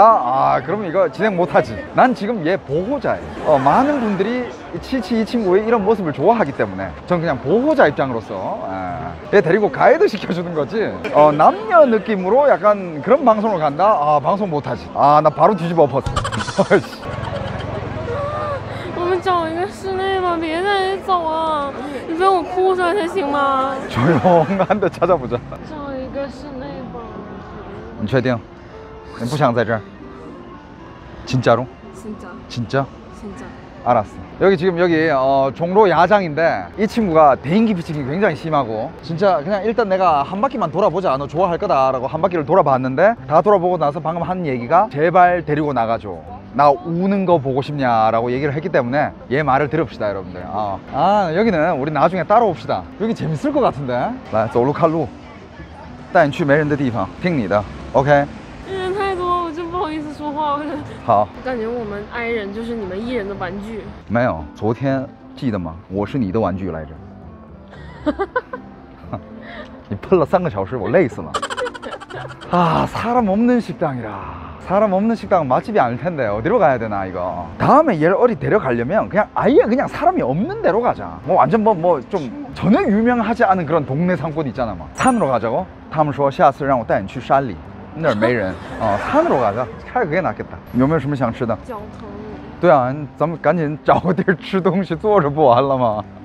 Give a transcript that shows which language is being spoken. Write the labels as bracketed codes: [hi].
[ko] 아, 그러면 이거 진행 못하지. 난 지금 얘 보호자예요. 많은 분들이 치치 이 친구의 이런 모습을 좋아하기 때문에 전 그냥 보호자 입장으로서 얘 데리고 가이드 시켜주는 거지. 남녀 느낌으로 약간 그런 방송을 간다? 아, 방송 못하지. 아, 나 바로 뒤집어 엎었어. [zh] 我们找一个室内吧，别在这里走啊！你陪我哭出来才行吗？ [ko] 조용한 데 찾아보자. [zh] 找一个室内吧。你确定？你不想在这儿？ [ko] 진짜로? 진짜. 진짜? 진짜. 알았어. 여기 지금 여기 종로 야장인데 이 친구가 대인기 피칭이 굉장히 심하고 진짜 그냥 일단 내가 한 바퀴만 돌아보자, 너 좋아할 거다 라고 한 바퀴를 돌아봤는데 다 돌아보고 나서 방금 한 얘기가 제발 데리고 나가줘, 나 우는 거 보고 싶냐 라고 얘기를 했기 때문에 얘 말을 들읍시다 여러분들. 여기는 우리 나중에 따라옵시다. 여기 재밌을 것 같은데. [zh] 来走路看路带你去没人的地方听你的 OK 人太多，我真不好意思说话。好，感觉我们 I 人就是你们 E 人的玩具。没有，昨天记得吗？我是你的玩具来着。你喷了3个小时，我累死了。 [ko] 아, 사람 없는 식당이라. 사람 없는 식당은 맛집이 아닐 텐데 어디로 가야 되나 이거. 다음에 얘를 어디 데려가려면 그냥 아예 그냥 사람이 없는 데로 가자. 뭐 완전 뭐 좀 전혀 유명하지 않은 그런 동네 상권 있잖아. 막 산으로 가자고. [zh] 他们说下次让我带你去山里那儿没人。 [ko] 산으로 가자. 차라리 그게 낫겠다. [zh] 有没有什么想吃的？脚疼。对啊，咱们赶紧找个地儿吃东西，坐着不完了吗？